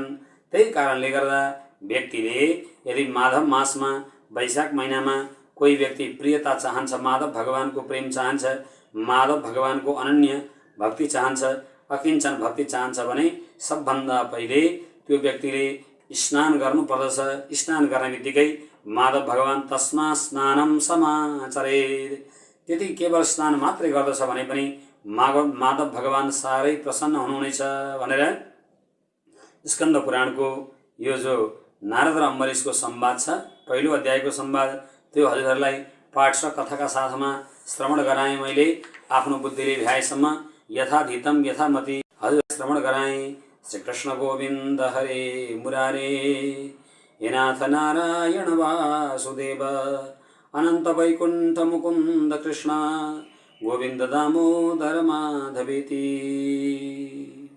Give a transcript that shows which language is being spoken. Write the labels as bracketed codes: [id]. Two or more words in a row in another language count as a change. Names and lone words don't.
[ne] त्यही कारणले गर्दा व्यक्तिले यदि माधव मासमा वैशाख महिनामा कोही व्यक्ति प्रियता चाहन्छ, माधव भगवानको प्रेम चाहन्छ, माधव भगवानको अनन्य भक्ति चाहन्छ, अकिञ्चन भक्ति चाहन्छ भने सबभन्दा पहिले त्यो व्यक्तिले स्नान गर्नुपर्दछ। स्नान गर्ने बित्तिकै माधव भगवान [sa] तस्मा स्नानम समाचरेत्, [ne] त्यति केवल स्नान मात्रै गर्दछ भने पनि माधव भगवान साह्रै प्रसन्न हुनुहुनेछ भनेर स्कन्द पुराणको यो जो नारद र अम्बरीशको संवाद छ, पहिलो अध्यायको संवाद, त्यो हजुरहरूलाई पाठ र कथाका साथमा श्रवण गराएँ। मैले आफ्नो बुद्धिले भ्याएसम्म [sa] यथाधीतम यथामति [ne] हजुर श्रवण गराएँ। [sa] श्री कृष्ण गोविन्द हरे मुरारे, हे नाथ नारायण वासुदेव, अनंत वैकुंठ मुकुंद कृष्ण, गोविंद दामोदर माधवेति।